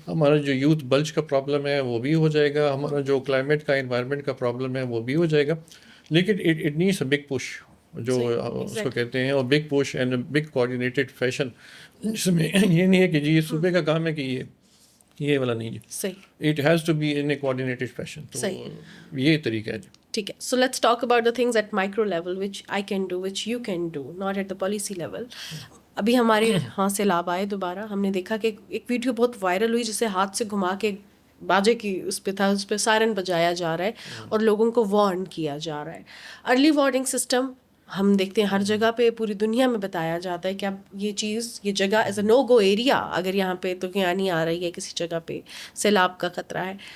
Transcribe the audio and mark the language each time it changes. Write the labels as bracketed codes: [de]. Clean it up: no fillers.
[ur] ہمارا جو youth bilge کا پرابلم ہے وہ بھی ہو جائے گا, ہمارا جو کلائمیٹ کا انوائرمنٹ کا پرابلم ہے وہ بھی ہو جائے گا. لیکن [en] it needs a big push [ur] جو اس کو کہتے ہیں, اور [en] big push and big coordinated fashion, [ur] جس میں یہ نہیں ہے کہ جی یہ صوبے کا کام ہے کہ یہ والا نہیں ہے. صحیح. [en] It has to be in a coordinated fashion. [ur] تو یہ طریقہ ہے. ٹھیک ہے, [en] So let's talk about the things at micro level which I can do, which you can do, not at the policy level. [ur] ابھی ہمارے ہاں سیلاب آئے دوبارہ, ہم نے دیکھا کہ ایک ویڈیو بہت وائرل ہوئی جسے ہاتھ سے گھما کے باجے کی اس پہ تھا, اس پہ سائرن بجایا جا رہا ہے اور لوگوں کو وارن کیا جا رہا ہے. ارلی وارننگ سسٹم ہم دیکھتے ہیں ہر جگہ پہ پوری دنیا میں بتایا جاتا ہے کہ اب یہ چیز, یہ جگہ [en] as a no go area, [ur] اگر یہاں پہ تو نہیں آ رہی ہے کسی جگہ پہ سیلاب کا خطرہ ہے.